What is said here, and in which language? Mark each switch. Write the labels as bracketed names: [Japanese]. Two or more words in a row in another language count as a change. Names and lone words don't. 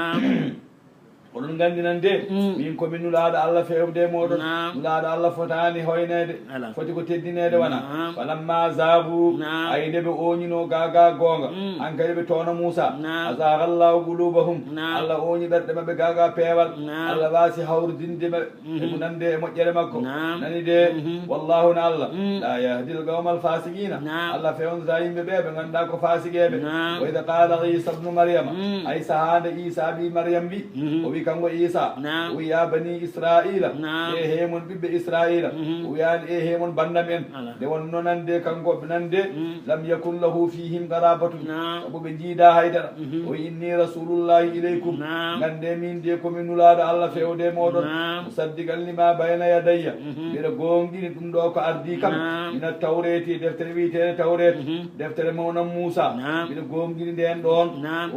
[Fula] oɗon gandi nan de min komin nulaɗo allah fewde moɗon nulaɗo allah fotani hoynede foti ko teddinede wona falamma zabu ay nde ɓe oñino gaga gonga an kadi ɓe towna moussa [Arabic] أزاغ الله قلوبهم [Fula] allah oñi ɓerɗe mabɓe gaga peewal allah wasi hawrdinde maɓe emo nande e moƴƴere makko nani de wallahu na allah la [Arabic] يهدي القوم الفاسقين [Fula] allah fewnata yimɓe ɓe ɓe ganduɗa ko fasigueɓe [Arabic] وإذ قال عيسى ابن مريم [Fula] ay sahande isa bi mariame wi o wi kanko isa o wi [Arabic] يا بني إسرائيل [Fula] e hemon ɓiɓɓe israila o wiyani e hemon bandam en nde wonno nande kanko nande lam yakun lahu fihim garabatu sabu ɓe jiida haydara o wi [Arabic] إني رسول الله إليكم [Fula] gande min de komin nulaɗo allah fewde moɗon musaddiqan [Arabic] لما بين يدي [Fula] mbiɗa gonɗini ɗum ɗo ko ardi kam ina tawreti deftere wiyetede tawret deftere mawnan moussa mbiɗa gonɗini nden ɗon o